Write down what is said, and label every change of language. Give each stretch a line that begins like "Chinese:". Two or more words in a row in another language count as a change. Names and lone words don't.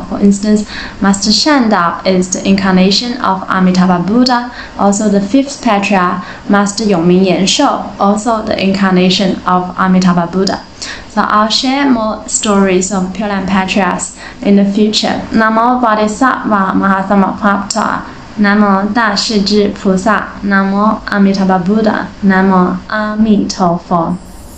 English: For instance, Master Shandao is the incarnation of Amitabha Buddha, also the 5th patriarch, Master Yongming Yanshou, also the incarnation of Amitabha Buddha. So I'll share more stories of Pure Land patriarchs in the future.
Sanskrit: Namo Bodhisattva Mahasamaprapta, Namo
Chinese: 大势至菩萨,
Sanskrit: Namo Amitabha Buddha, Namo Amitofo.